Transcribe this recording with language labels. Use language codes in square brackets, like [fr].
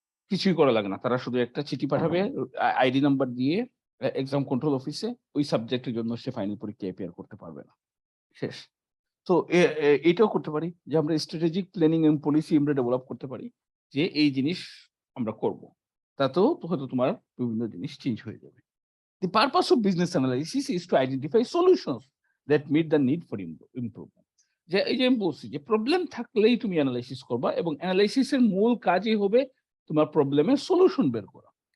[bn] কিছুই করা লাগে না, তারা শুধু একটা চিঠি পাঠাবে আইডি নাম্বার দিয়ে এক্সাম কন্ট্রোল অফিসে, ওই সাবজেক্টের জন্য সে ফাইনাল পরীক্ষায় অ্যাপিয়ার করতে পারবে না, শেষ। তো এটাও করতে পারি যে আমরা স্ট্র্যাটেজিক প্ল্যানিং এবং পলিসি আমরা ডেভেলপ করতে পারি যে এই জিনিস আমরা করব। তাতেও হয়তো তোমার বিভিন্ন জিনিস চেঞ্জ হয়ে যাবে। [en] The purpose of business analysis is to identify solutions that meet the need for improvement. [bn] যে এই যে আমি বলছি যে প্রবলেম থাকলেই তুমি অ্যানালাইসিস করবা এবং অ্যানালাইসিসের মূল কাজই হবে তোমার প্রবলেমের সলিউশন বের করা।